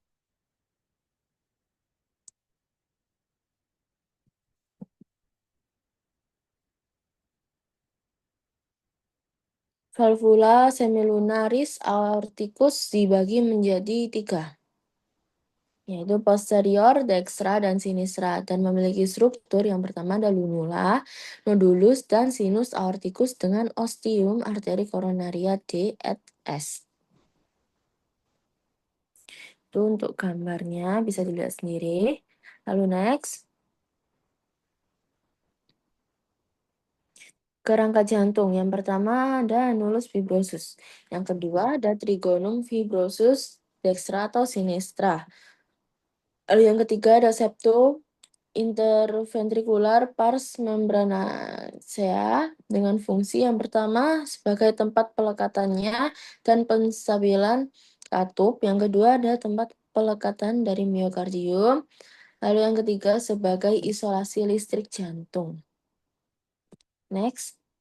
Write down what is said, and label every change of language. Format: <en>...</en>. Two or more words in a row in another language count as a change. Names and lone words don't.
<la>Valvula semilunaris aorticus</la> <id>dibagi menjadi 3, yaitu posterior, dextra, dan sinistra, dan memiliki struktur yang pertama ada lunula, nodulus, dan</id> <la>sinus aorticus</la> <id>dengan ostium arteri coronaria D et S. Itu untuk gambarnya bisa dilihat sendiri. Lalu next. Kerangka jantung. Yang pertama ada</id> <la>annulus fibrosus.</la> <id>Yang kedua ada</id> <la>trigonum fibrosus dextra</la> <id>atau sinistra. Lalu yang ketiga ada</id> <la>septum interventricular pars membranacea</la> <id>dengan fungsi yang pertama sebagai tempat pelekatannya dan penstabilan katup. Yang kedua ada tempat pelekatan dari miokardium. Lalu yang ketiga sebagai isolasi listrik jantung. Next.</id>